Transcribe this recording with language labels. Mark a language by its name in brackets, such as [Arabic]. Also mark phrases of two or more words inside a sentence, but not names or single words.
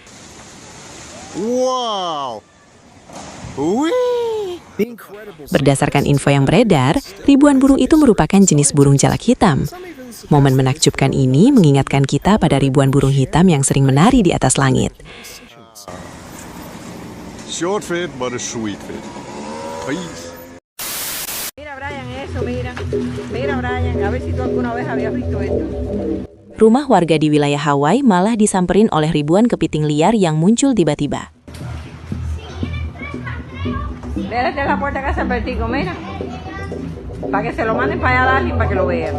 [Indonesian] Wow! Wih! Berdasarkan info yang beredar, ribuan burung itu merupakan jenis burung jalak hitam. Momen menakjubkan ini mengingatkan kita pada ribuan burung hitam yang sering menari di atas langit. [English] Short fit, but a sweet fit. Peace. [Spanish] Mira Brian, eso, mira. Mira Brian, a ver si tú alguna vez habías visto esto. [Indonesian] Rumah warga di wilayah Hawaii malah disamperin oleh ribuan kepiting liar yang muncul tiba-tiba. [Spanish] Déjate la puerta a casa Albertico, mira. Para que se lo manden para allá a Darling para que lo vean.